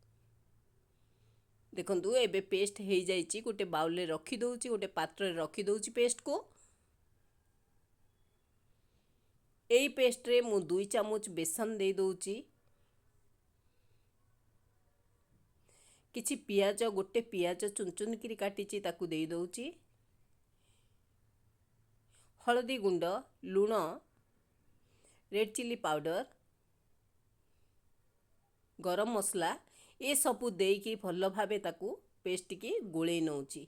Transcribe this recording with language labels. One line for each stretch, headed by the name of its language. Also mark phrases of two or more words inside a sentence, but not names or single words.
Odia: ଦେଖନ୍ତୁ ଏବେ ପେଷ୍ଟ ହେଇ ଯାଇଛି। ଗୋଟେ ବାଉଲ ରେ ରଖି ଦେଉଛି ଗୋଟେ ପାତ୍ର ରେ ରଖି ଦେଉଛି ପେଷ୍ଟ କୁ। ଏଇ ପେଷ୍ଟ ରେ ମୁଁ 2 ଚାମଚ ବେସନ ଦେଇ ଦେଉଛି। କିଛି ପିଆଜ, ଗୋଟେ ପିଆଜ ଚୁନ ଚୁନ କରି କାଟିଛି ତାକୁ ଦେଇ ଦେଉଛି। ହଳଦୀ ଗୁଣ୍ଡ, ଲୁଣ,
English: red chili powder,
Odia: ଗରମ ମସଲା ଏସବୁ ଦେଇକି ଭଲ ଭାବେ ତାକୁ ପେଷ୍ଟଟିକି ଗୋଳେଇ ନେଉଛି।